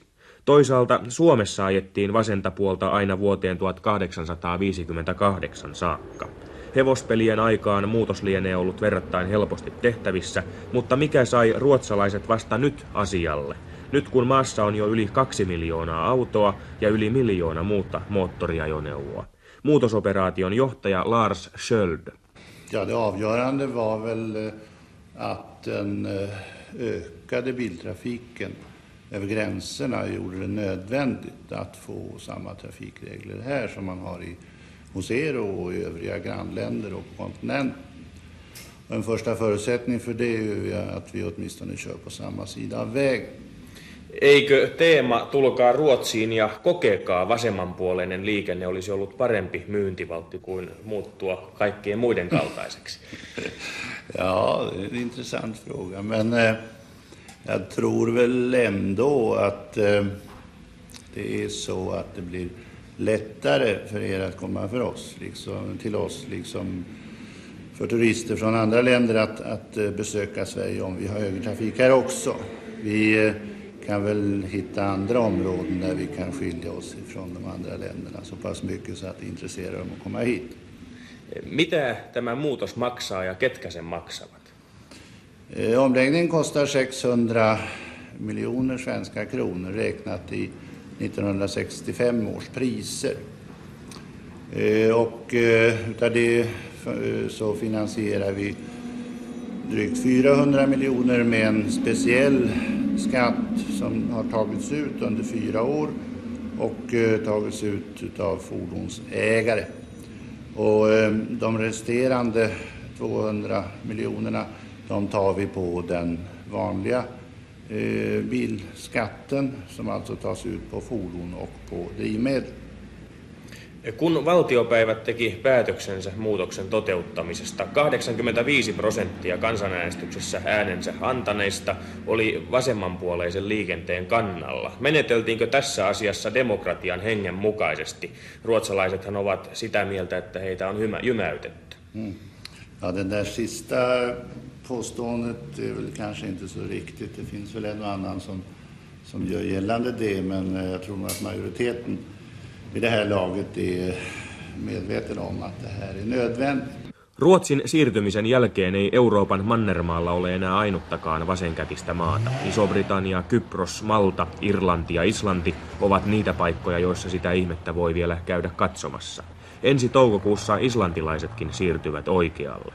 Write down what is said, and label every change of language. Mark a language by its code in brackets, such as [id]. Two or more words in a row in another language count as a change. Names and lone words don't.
[fi] Toisaalta Suomessa ajettiin vasenta puolta aina vuoteen 1858 saakka. Hevospelien aikaan muutos lienee ollut verrattain helposti tehtävissä, mutta mikä sai ruotsalaiset vasta nyt asialle? Nyt kun maassa on jo yli 2 miljoonaa autoa ja yli 1 miljoona muuta moottoriajoneuvoa. Muutosoperaation johtaja Lars Sköld. [sv] Ja, det avgörande var väl att den ökade biltrafiken över gränserna gjorde det nödvändigt att få samma trafikregler här som man har hos er och i övriga grannländer och på kontinenten. Och en första förutsättning för det är ju att vi åtminstone kör på samma sida av vägen. [fi] Eikö teema tulkaa Ruotsiin ja kokekaa vasemmanpuoleinen liikenne olisi ollut parempi myyntivaltti kuin muuttua kaikkien muiden kaltaiseksi? [sv] Ja, det är en intressant fråga, men jag tror väl ändå att det är så att det blir lättare för er att komma till oss liksom för turister från andra länder att besöka Sverige om vi har högertrafik här också. Vi kan väl hitta andra områden där vi kan skilja oss ifrån de andra länderna så pass mycket så att det intresserar dem att komma hit. [fi] Mitä tämä muutos maksaa ja ketkä sen maksavat? [sv] Omläggningen kostar 600 miljoner svenska kronor räknat i 1965 års priser. Och utav det så finansierar vi drygt 400 miljoner med en speciell skatt som har tagits ut under 4 år och tagits ut av fordonsägare. Och de resterande 200 miljonerna de tar vi på den vanliga bilskatten som alltså tas ut på fordon och på drivmedel. [fi] Kun valtiopäivät teki päätöksensä muutoksen toteuttamisesta, 85% kansanäänestyksessä äänensä antaneista oli vasemmanpuoleisen liikenteen kannalla. Meneteltiinkö tässä asiassa demokratian hengen mukaisesti? Ruotsalaisethan ovat sitä mieltä, että heitä on jymäytetty. [sv] Ja, den där sista påståendet är väl kanske inte så riktigt. Det finns väl en och annan som gör gällande det, men jag tror att majoriteten vid det här laget är medveten om att det här är nödvändigt. [fi] Ruotsin siirtymisen jälkeen ei Euroopan mannermaalla ole enää ainuttakaan vasenkätistä maata. Iso-Britannia, Kypros, Malta, Irlanti ja Islanti ovat niitä paikkoja, joissa sitä ihmettä voi vielä käydä katsomassa. Ensi toukokuussa islantilaisetkin siirtyvät oikealle.